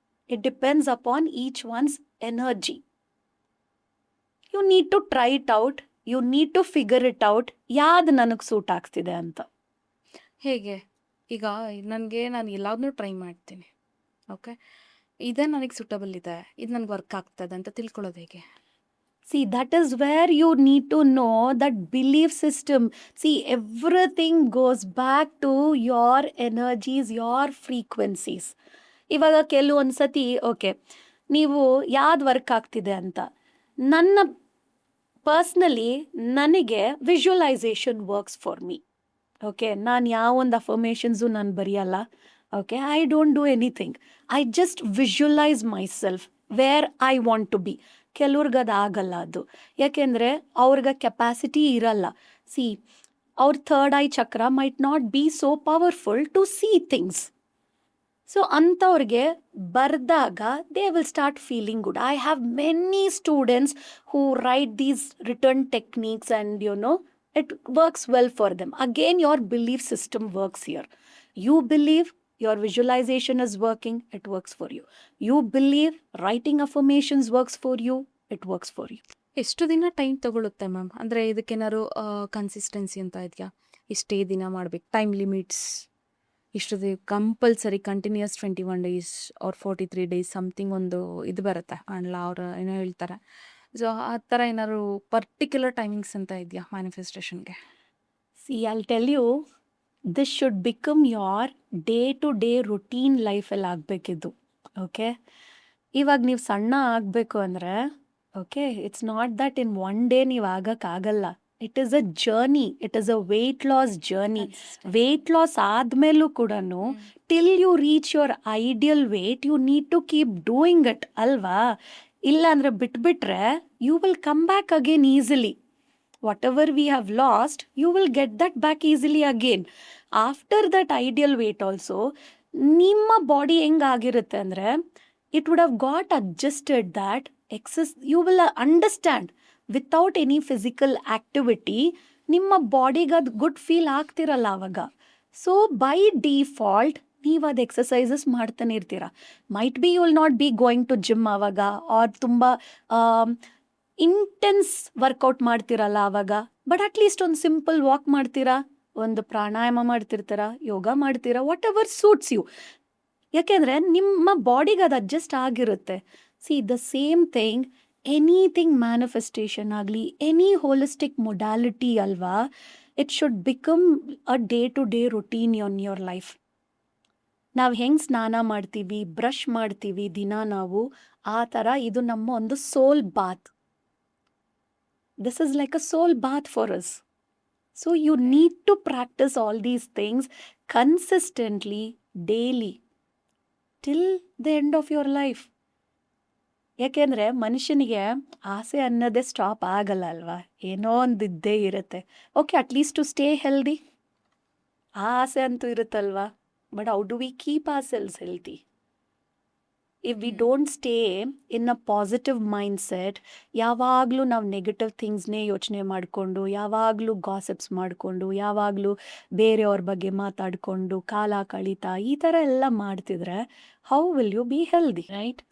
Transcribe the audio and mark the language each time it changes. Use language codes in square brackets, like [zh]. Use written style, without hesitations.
[en] It depends upon each one's energy. You need to try it out, you need to figure it out, [kn] ಯಾವ್ದು ನನಗೆ suit ಆಗ್ತಿದೆ ಅಂತ. ಹೇಗೆ ಈಗ ನಾನು ಎಲ್ಲದನ್ನೂ ಟ್ರೈ ಮಾಡ್ತೀನಿ. ಓಕೆ, ಇದೇ ನನಗೆ ಸೂಟಬಲ್ ಇದೆ, ಇದು ನನಗೆ ವರ್ಕ್ ಆಗ್ತದೆ ಅಂತ ತಿಳ್ಕೊಳ್ಳೋದು ಹೇಗೆ? [en] See, that is where you need to know that belief system. See, everything goes back to your energies, your frequencies. [kn] ಇವಾಗ ಕೆಲವೊಂದು ಸತಿ ಓಕೆ ನೀವು ಯಾವ್ದು ವರ್ಕ್ ಆಗ್ತಿದೆ ಅಂತ. [en] ನನ್ನ ಪರ್ಸ್ನಲಿ ನನಗೆ visualization works for me. [kn] Okay, ನಾನು ಯಾವೊಂದು ಅಫರ್ಮೇಷನ್ಸು ನಾನು ಬರೆಯಲ್ಲ. Okay, [en] I don't do anything. I just visualize myself where I want to be. [kn] ಕೆಲವ್ರಿಗೆ ಅದು ಆಗಲ್ಲ ಅದು, ಯಾಕೆಂದರೆ ಅವ್ರಿಗೆ ಕೆಪಾಸಿಟಿ ಇರಲ್ಲ. [en] See, ಅವ್ರ third eye chakra might not be so powerful to see things. [kn] So ಅಂಥವ್ರಿಗೆ ಬರೆದಾಗ [en] They will start feeling good. I have many students who write these return techniques and it works well for them. Again, your belief system works here. You believe your visualization is working, it works for you. You believe writing affirmations works for you, it works for you. [kn] ಎಷ್ಟು ದಿನ time ತಗೊಳುತ್ತೆ ma'am? ಅಂದರೆ ಇದಕ್ಕೇನಾದ್ರು consistency ಅಂತ ಇದೆಯಾ? ಇಷ್ಟೇ ದಿನ ಮಾಡ್ಬೇಕು, time limits ಇಷ್ಟು compulsory continuous 21 days R 43 days something ಒಂದು ಇದು ಬರುತ್ತೆ ಅಲ್ಲ, ಅವ್ರು ಏನೋ ಹೇಳ್ತಾರೆ. ಸೊ ಆ ಥರ ಏನಾದ್ರು ಪರ್ಟಿಕ್ಯುಲರ್ ಟೈಮಿಂಗ್ಸ್ ಅಂತ ಇದೆಯಾ ಮ್ಯಾನಿಫೆಸ್ಟೇಷನ್ಗೆ? [en] See, I'll tell you, this should become your day-to-day routine [kn] ಲೈಫಲ್ಲಿ ಆಗಬೇಕಿದ್ದು. ಓಕೆ, ಇವಾಗ ನೀವು ಸಣ್ಣ ಆಗಬೇಕು ಅಂದರೆ okay, [en] it's not that in one day [kn] ನೀವು ಆಗೋಕ್ಕಾಗಲ್ಲ. [en] It is a journey, it is a weight loss journey. [kn] Weight loss ಆದಮೇಲೂ ಕೂಡ [en] Till you reach your ideal weight you need to keep doing it ಅಲ್ವಾ? [kn] ಇಲ್ಲ ಅಂದರೆ ಬಿಟ್ಬಿಟ್ರೆ [en] You will come back again easily. whatever we have lost, you will get that back easily again. After that ideal weight also, [kn] ನಿಮ್ಮ body ಹೆಂಗಾಗಿರುತ್ತೆ ಅಂದರೆ [en] It would have got adjusted that excess. You will understand without any physical activity [kn] ನಿಮ್ಮ ಬಾಡಿಗೆ ಅದು good feel ಆಗ್ತಿರಲ್ಲ ಆವಾಗ. So by default ನೀವು ಅದು exercises ಮಾಡ್ತಾನೆ ಇರ್ತೀರ. [en] might be you will not be going to gym [kn] ಆವಾಗ, ಆರ್ ತುಂಬ ಇಂಟೆನ್ಸ್ ವರ್ಕೌಟ್ ಮಾಡ್ತಿರಲ್ಲ ಆವಾಗ, ಬಟ್ ಅಟ್ಲೀಸ್ಟ್ ಒಂದು ಸಿಂಪಲ್ ವಾಕ್ ಮಾಡ್ತೀರಾ, ಒಂದು ಪ್ರಾಣಾಯಾಮ ಮಾಡ್ತಿರ್ತೀರ, ಯೋಗ ಮಾಡ್ತೀರಾ, [en] Whatever suits you. [kn] ಯಾಕೆಂದರೆ ನಿಮ್ಮ ಬಾಡಿಗೆ ಅದು ಅಡ್ಜಸ್ಟ್ ಆಗಿರುತ್ತೆ. C, the same thing anything manifestation ಆಗಲಿ, ಎನಿ ಹೋಲಿಸ್ಟಿಕ್ ಮೊಡ್ಯಾಲಿಟಿ ಅಲ್ವಾ, [en] It should become a day to day routine on your life. [kn] ನಾವು ಹೆಂಗೆ ಸ್ನಾನ ಮಾಡ್ತೀವಿ, ಬ್ರಷ್ ಮಾಡ್ತೀವಿ ದಿನ ನಾವು, ಆ ಥರ ಇದು ನಮ್ಮ ಒಂದು ಸೋಲ್ Baat. [en] This is like a soul bath for us. So you need to practice all these things consistently, daily, till the end of your life. [kn] ಯಾಕೆಂದರೆ ಮನುಷ್ಯನಿಗೆ ಆಸೆ ಅನ್ನೋದೇ ಸ್ಟಾಪ್ ಆಗಲ್ಲ ಅಲ್ವಾ, ಏನೋ ಒಂದು ಇದ್ದೇ ಇರುತ್ತೆ. Okay, [en] at least to stay healthy, [kn] ಆ ಆಸೆ ಅಂತೂ ಇರುತ್ತಲ್ವಾ. [en] But how do we keep ourselves healthy? If we don't stay in a positive mindset, [kn] ಯಾವಾಗಲೂ ನಾವು ನೆಗೆಟಿವ್ ಥಿಂಗ್ಸ್ನೇ ಯೋಚನೆ ಮಾಡಿಕೊಂಡು, ಯಾವಾಗಲೂ ಗಾಸಿಪ್ಸ್ ಮಾಡಿಕೊಂಡು, ಯಾವಾಗಲೂ ಬೇರೆಯವ್ರ ಬಗ್ಗೆ ಮಾತಾಡಿಕೊಂಡು ಕಾಲ ಕಳೀತಾ ಈ ಥರ ಎಲ್ಲ ಮಾಡ್ತಿದ್ರೆ [en] How will you be healthy, right?